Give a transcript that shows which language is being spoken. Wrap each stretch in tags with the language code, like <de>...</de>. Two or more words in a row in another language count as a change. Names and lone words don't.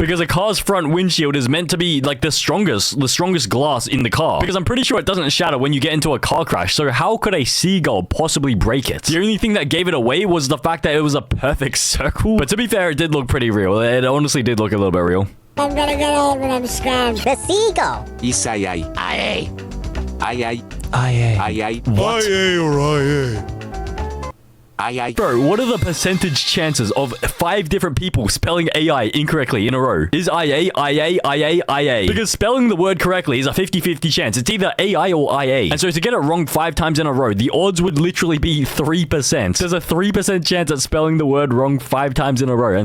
<en>Because a car's front windshield is meant to be like the strongest glass in the car. Because I'm pretty sure it doesn't shatter when you get into a car crash. So how could a seagull possibly break it? The only thing that gave it away was the fact that it was a perfect circle. But to be fair, it did look pretty real. It honestly did look a little bit real. I'm gonna get over them scams. The seagull. It's AI. IA. AI. IA. What? IA or IA? AI. Bro, what are the percentage chances of 5 different people spelling AI incorrectly in a row? Is IA, because spelling the word correctly is a 50-50 chance. It's either AI or IA. And so to get it wrong 5 times in a row, the odds would literally be 3%. There's a 3% chance at spelling the word wrong 5 times in a row.</en>